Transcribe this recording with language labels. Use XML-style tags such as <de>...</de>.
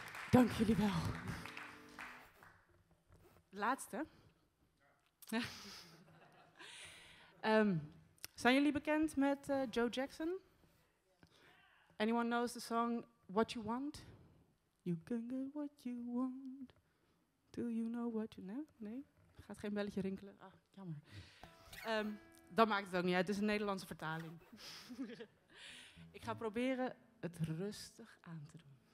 <nl>Dank jullie wel. Laatste. Zijn jullie bekend met Joe Jackson?</nl> <en>Anyone knows the song What You Want? You can get what you want. Do you know what you know?</en> <nl>Nee? Gaat geen belletje rinkelen? Ah, jammer. Dan maakt het ook niet uit. Het is een Nederlandse vertaling. Ik ga proberen het rustig aan te doen.</nl>